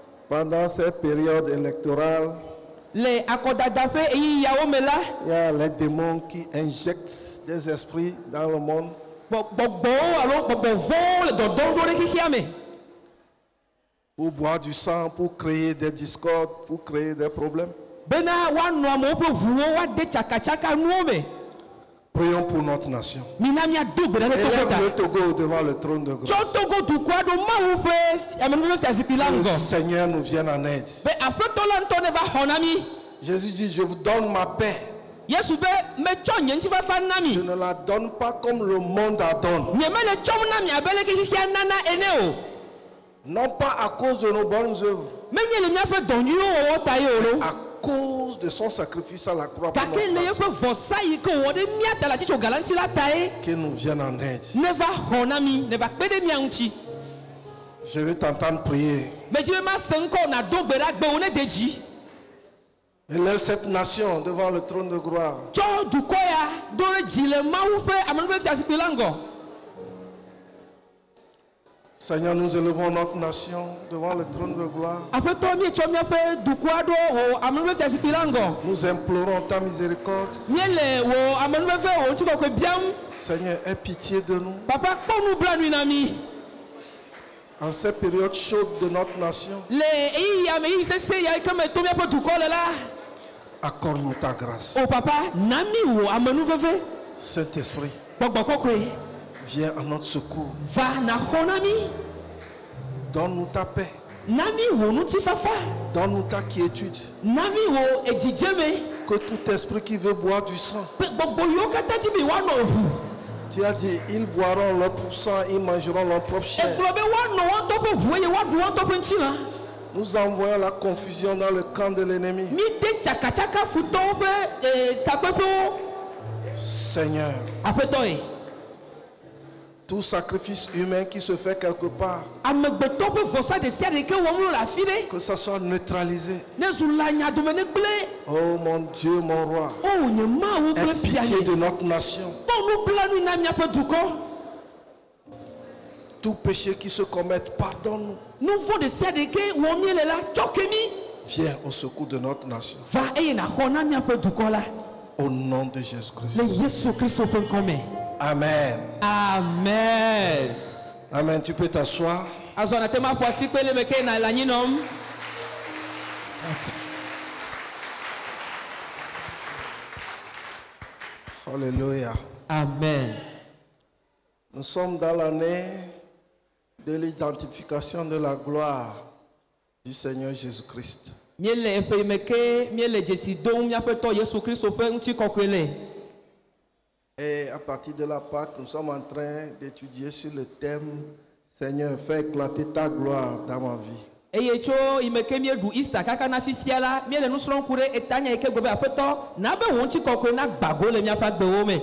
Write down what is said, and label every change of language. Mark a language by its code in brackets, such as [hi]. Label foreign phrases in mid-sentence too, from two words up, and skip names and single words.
[fr] Pendant cette période électorale, il [ee] les akodadaƒe eyi yawo me la. [fr] y a les démons qui injectent des esprits dans le monde. [ee] Gbɔgbɔwo alo gbɔgbɔvɔwo le dɔdɔm ɖo ɖe xexea me. [fr] Pour boire du sang, pour créer des discordes, pour créer des problèmes. [ee] Bena woanɔ amewo ƒe ʋuwo woade tsakatsaka nuwo me. [fr] Prions pour notre nation. [ee] Mina miado gbe ɖe Togo [fr] Élève [ee] ta. [fr] le Togo devant le trône de grâce. [ee] Tsɔ Togo dukɔa ɖo Mawu ƒe amenuveve fiazikpui la [fr] Que le [ee] ŋgɔ. [fr] Seigneur nous vienne en aide. [ee] Be aƒetɔ la ŋutɔ ne va xɔ na mi. [fr] Jésus dit, je vous donne ma paix. [ee] Yesu be metsɔ nye ŋutifafa na [fr] Je [ee] mi. [fr] ne la donne pas comme le monde la donne. [ee] Nyemele tsɔm na mi abe leke xexea nana ene o. [fr] Non pas à cause de nos bonnes œuvres, [ee] Menye le miaƒe dɔ nyuiwo wɔwɔ ta ye o lo. [fr] à cause de son sacrifice à la croix pour [ee] Gake [fr] notre [ee] le [fr] nation. [ee] yeƒe vɔsa yi ke wɔ ɖe mía ta le atitso galanti la ta ye. [fr] Qu'il nous vienne en aide. [ee] Ne va xɔ na mi, ne va kpe ɖe mía ŋuti. [fr] Je vais t'entendre prier. [ee] Medzi be ma se ŋkɔ na do gbe ɖa gbewo ne de dzi. [fr] Élève cette nation devant le trône de gloire. [ee] Tsɔ dukɔ ya do ɖe dzi le Mawu ƒe amenuveve fiazikpui la ŋgɔ. [fr] Seigneur, nous élevons notre nation devant le trône de gloire. [ee] Aƒetɔ mietsɔ míaƒe dukɔa ɖo wò amenuveve fiazikpui la ŋgɔ. [fr] Nous implorons ta miséricorde. [ee] Míele wò amenuveve wò ŋutikɔkɔe biam. [fr] Seigneur, aie pitié de nous. [ee] Papa kpɔ nublanui na mi. [fr] En cette période chaude de notre nation, [ee] Le eyi ya me yi sese ya yi ke me to míaƒe dukɔ le la. [fr] accorde-nous ta grâce. [ee] O papa na mi wò amenuveve. [fr] Saint-Esprit, [ee] Gbɔgbɔ kɔkɔe [fr] viens à notre secours. [ee] va na xɔ na mi. [fr] Donne-nous ta paix. [ee] Na mi wò ŋutifafa. [fr] Donne-nous ta quiétude. [ee] Na mi wò edzidzeme. [fr] Que tout esprit qui veut boire du sang, [ee] Pe gbɔgbɔ yiwo katã dzi be woanɔ ʋu. [fr] tu as dit, ils boiront leur propre sang, ils mangeront leur propre chair. [ee] Egblɔ be woanɔ woantɔ ƒe ʋu eye woaɖu woantɔ ƒe ŋutilã. [fr] Nous envoyons la confusion dans le camp de l'ennemi. [ee] Mi de tsakatsaka futɔwo ƒe takpeƒewo. [fr] Seigneur, [ee] Aƒetɔ ye. [fr] tout sacrifice humain qui se fait quelque part, [ee] Amegbetɔ ƒe vɔsa ɖe sia ɖe ke wɔm wole le afi ɖe. [fr] que ça soit neutralisé. [ee] Ne zu la nyadome ne gblẽ. [fr] Oh mon Dieu, mon roi, [ee] O nye Mawu [fr] aie [ee] kple fia [fr] pitié [ee] nye. [fr] de notre nation. [ee] Kpɔ nublanui na miaƒe dukɔ. [fr] Tout péché qui se commette, pardonne-nous. [ee] Nu vɔ̃ ɖe sia ɖe ke wɔm míele la tsɔ ke mi. [fr] Viens au secours de notre nation. [ee] Va eye nàxɔ na miaƒe dukɔ la. [fr] Au nom de Jésus-Christ. [ee] Le Yesu Kristo ƒe ŋkɔ me. Amen. Amen. [fr] Amen. Tu peux t'asseoir. [ee] Azɔ na te ma ƒo asi kpe le me ke na le anyinɔm. [fr] Alléluia. Amen. Nous sommes dans l'année de l'identification de la gloire du Seigneur Jésus-Christ. [ee] Míele eƒe yi me ke míele dzesi dom míaƒe tɔ Yesu Kristo ƒe ŋutikɔkɔe le. [fr] Et à partir de la Pâque, nous sommes en train d'étudier sur le thème Seigneur, fais éclater ta gloire dans ma vie. [ee] Eye tso yi me ke míeɖu Easter kaka na fifia la, míele nu srɔ̃m ku ɖe etanya yi ke gbe be aƒetɔ na be wò ŋutikɔkɔe na gbago le míaƒe agbewo me.